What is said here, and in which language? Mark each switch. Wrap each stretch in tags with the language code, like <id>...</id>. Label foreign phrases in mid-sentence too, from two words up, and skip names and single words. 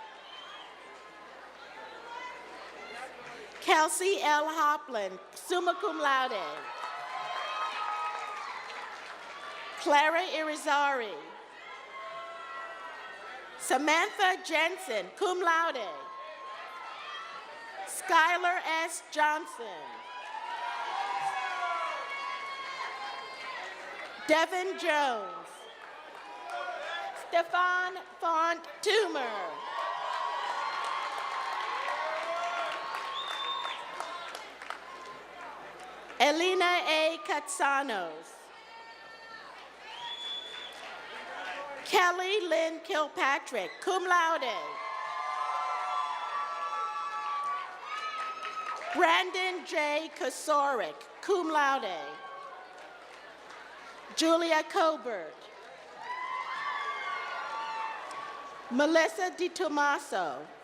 <en>Kelsey L. Hopland,</en> <la>summa cum laude.</la> <en>Clara Irizarry. Samantha Jensen,</en> <la>cum laude.</la> <en>Skylar S. Johnson. Devin Jones. Stefan Font Toomer. Elena A. Katsanos. Kelly Lynn Kilpatrick,</en> <la>cum laude.</la> <en>Brandon J. Kosorik,</en> <la>cum laude.</la> <en>Julia Colbert. Melissa DiTomaso.</en>